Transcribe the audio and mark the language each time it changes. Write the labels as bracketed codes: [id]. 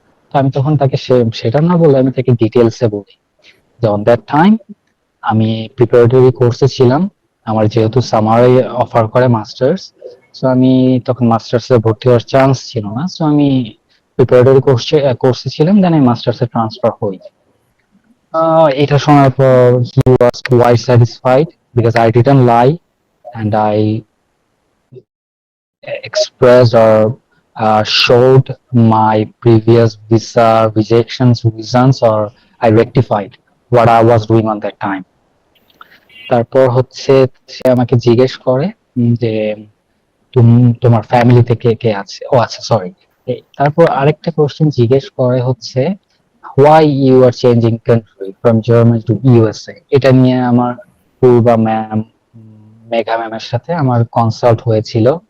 [bn] তো আমি তখন তাকে সেটা না বলে আমি তাকে ডিটেলসে বলি যে [en] on that time [bn] আমি প্রিপারেটরি কোর্সে ছিলাম, আমার যেহেতু সামারে অফার করে মাস্টার্স, সো আমি তখন মাস্টার্সে ভর্তি হওয়ার চান্স ছিল না। সো আমি প্রিপারেটরি কোর্সে ছিলাম, দেন আমি মাস্টার্সে ট্রান্সফার হই। এটা শোনার পর [en] he was quite satisfied because I didn't lie and I expressed or showed my previous visa rejections reasons, or I rectified what I was doing on that time. [bn] তারপর হচ্ছে সে আমাকে জিজ্ঞেস করে যে তুমি তোমার ফ্যামিলিতে কে কে আছে, ও আচ্ছা সরি। তারপর আরেকটা কোশ্চেন জিজ্ঞেস করে হচ্ছে [en] why you are changing country from Germany to USA। [bn] এটা নিয়ে আমার পূর্বা ম্যাম, মেঘা ম্যামের সাথে আমার কনসাল্ট হয়েছিল।